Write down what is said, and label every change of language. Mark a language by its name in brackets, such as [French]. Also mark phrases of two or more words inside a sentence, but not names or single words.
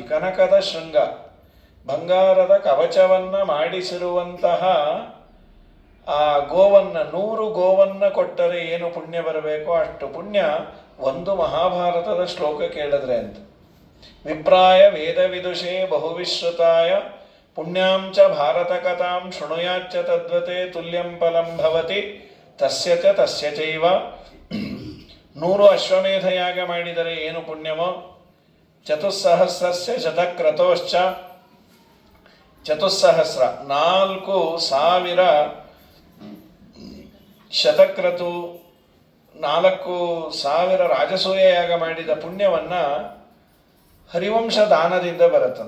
[Kannada] ಕನಕದ ಶೃಂಗ, ಬಂಗಾರದ ಕವಚವನ್ನು ಮಾಡಿಸಿರುವಂತಹ ಆ ಗೋವನ್ನು, 100 ಗೋವನ್ನು ಕೊಟ್ಟರೆ ಏನು ಪುಣ್ಯ ಬರಬೇಕೋ ಅಷ್ಟು ಪುಣ್ಯ ಒಂದು ಮಹಾಭಾರತದ ಶ್ಲೋಕ ಕೇಳಿದ್ರೆ ಅಂತ. [Sanskrit] ವಿಪ್ರಾಯ ವೇದವಿದುಷೇ ಬಹುವಿಶ್ರುತಾಯ ಪುಣ್ಯಾಂ ಚ ಭಾರತಕಥಾಂ ಶೃಣುಯಾಚ್ಚ ತದ್ವತೆ ತುಲ್ಯಂ ಫಲಂ ಭವತಿ ತಸ್ಯ ಚ ತಸ್ಯ ಚೈವ. [Kannada] 100 ಅಶ್ವಮೇಧ ಯಾಗ ಮಾಡಿದರೆ ಏನು ಪುಣ್ಯವೋ, [Sanskrit] ಚತುಸ್ಸಹಸ್ರಸ್ಯ ಶತಕ್ರತೋಶ್ಚ. [Kannada] ಚತುಸ್ಸಹಸ್ರ 4000 ಶತಕ್ರತು, 4000 ರಾಜಸೂಯ ಯಾಗ ಮಾಡಿದ ಪುಣ್ಯವನ್ನು ಹರಿವಂಶ ದಾನದಿಂದ ಬರುತ್ತಂತ.